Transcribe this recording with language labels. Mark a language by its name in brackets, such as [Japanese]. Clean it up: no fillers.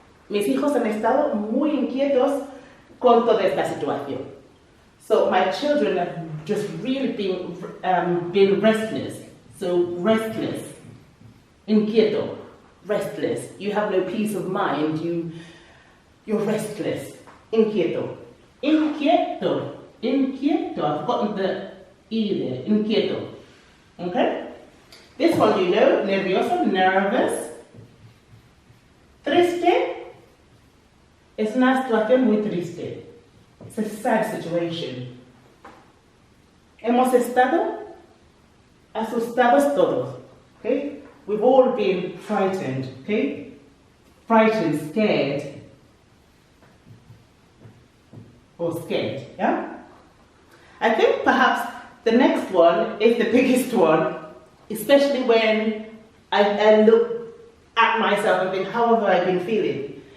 [Spanish] Mis hijos han estado muy inquietos con toda esta situación. [English] So my children have just really been restless. So restless, inquieto, restless. You have no peace of mind. You're restless. [Spanish] Inquieto, inquieto, inquieto. [English] I've forgotten the e there. Inquieto. Okay. This one you know. [Spanish] Nervioso, nervous. Triste. Es una situación muy triste. [English] It's a sad situation. [Spanish] Hemos estado asustados todos. [English] Okay? We've all been frightened. Okay? Frightened, scared. Or scared. Yeah? I think perhaps the next one is the biggest one, especially when I look at myself and think, how have I been feeling?